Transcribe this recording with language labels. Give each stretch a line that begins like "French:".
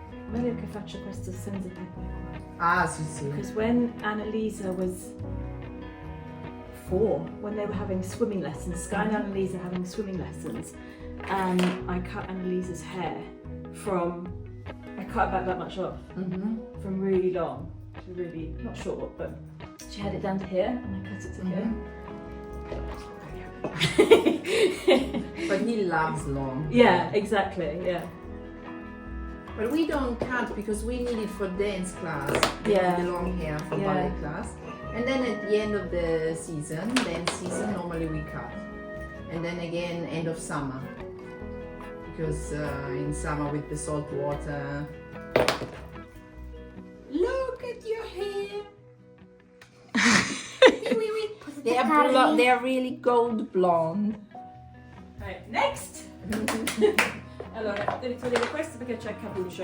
Italian: Meglio che faccio questo senza pepper. Ah, sì, sì.
English: Because when Annalisa was 4 when they were having swimming lessons. Sky and Annalise are having swimming lessons, and I cut Annalise's hair from, I cut about that much off, from really long to really, not short, but she had it down to here and I cut it to here. But he loves long. Yeah, exactly, yeah. But we don't cut because we need it for dance class. Yeah. The long hair for ballet class. And then at the end of the season, dance season, normally we cut. And then again, end of summer. Because in summer with the salt water. Look at your hair. They are really gold blonde. Right, next!
Italian: Allora, devi togliere questo perché c'è cappuccio.